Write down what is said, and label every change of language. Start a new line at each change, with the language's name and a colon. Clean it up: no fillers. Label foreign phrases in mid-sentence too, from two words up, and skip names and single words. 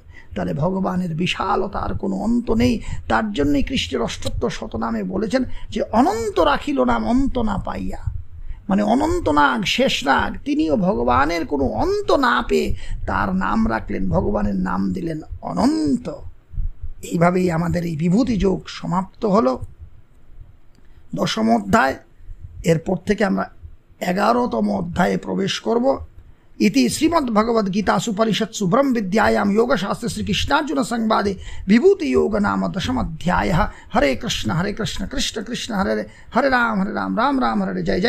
Bangla: তাহলে ভগবানের বিশালতার কোনো অন্ত নেই। তার জন্যই কৃষ্ণের অষ্টোত্তর শতনামে বলেছেন যে অনন্ত রাখিল নাম অন্ত না পাইয়া, মানে অনন্ত নাগ, শেষ নাগ, তিনিও ভগবানের কোনো অন্ত না পেয়ে তার নাম রাখলেন, ভগবানের নাম দিলেন অনন্ত। এইভাবেই আমাদের এই বিভূতি যোগ সমাপ্ত হলো। দশম অধ্যায়, এরপর থেকে আমরা 11তম অধ্যায়ে প্রবেশ করব।
Sanskrit: इति श्रीमद्भगवद्गीतासु उपनिषत्सु ब्रह्म विद्यायां योगशास्त्रे श्रीकृष्णार्जुन संवादे विभूति योग नाम 10th अध्यायः। हरे कृष्ण कृष्ण कृष्ण हरे हरे, हरे राम राम राम हरे, जय जय।